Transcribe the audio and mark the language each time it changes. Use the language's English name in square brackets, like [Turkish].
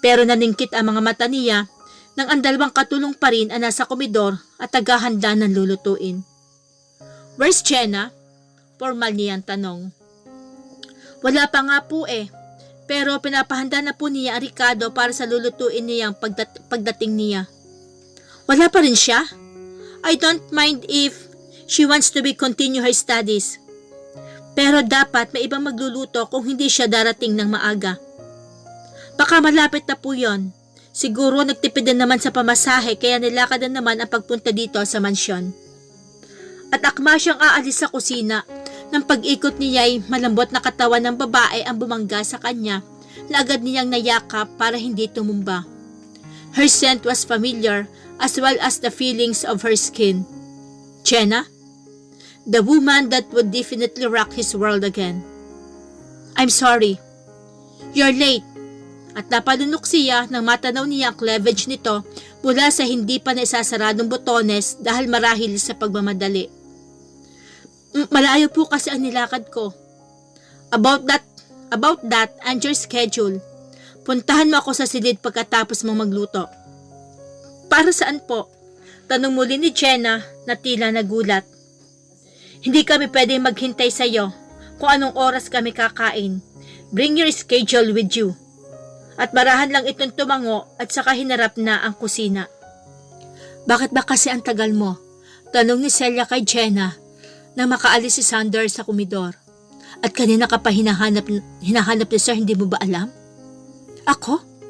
[Filipino] Pero naningkit ang mga mata niya nang ang 2 katulong pa rin ay nasa komedor at tagahanda ng lulutuin. [English] Where's Jenna? [Filipino] Formal niyang tanong. Wala pa nga po pero pinapahanda na po niya ang Ricardo para sa lulutuin niyang pagdating niya. Wala pa rin siya? [English] I don't mind if she wants to continue her studies. [Filipino] Pero dapat may ibang magluluto kung hindi siya darating ng maaga. Baka malapit na po yon. Siguro nagtipid na naman sa pamasahe kaya nilakad na naman ang pagpunta dito sa mansyon. At akma siyang aalis sa kusina. Nang pag-ikot niya ay malambot na katawan ng babae ang bumangga sa kanya na agad niyang nayakap para hindi tumumba. [English] Her scent was familiar as well as the feelings of her skin. Jenna? The woman that would definitely rock his world again. I'm sorry. You're late. [Filipino] At napalunok siya nang matanaw niya ang cleavage nito mula sa hindi pa naisasaradong botones dahil marahil sa pagmamadali. Malayo po kasi ang nilakad ko. [English] About that and your schedule. [Filipino] Puntahan mo ako sa silid pagkatapos mong magluto. Para saan po? Tanong muli ni Jenna na tila nagulat. Hindi kami pwedeng maghintay sa iyo kung anong oras kami kakain. [English] Bring your schedule with you. [Filipino] At marahan lang itong tumango at saka hinarap na ang kusina. Bakit ba kasi ang tagal mo? Tanong ni Celia kay Jenna na makaalis si Sander sa komedor. At kanina ka pa hinahanap ni Sir, hindi mo ba alam? Ako?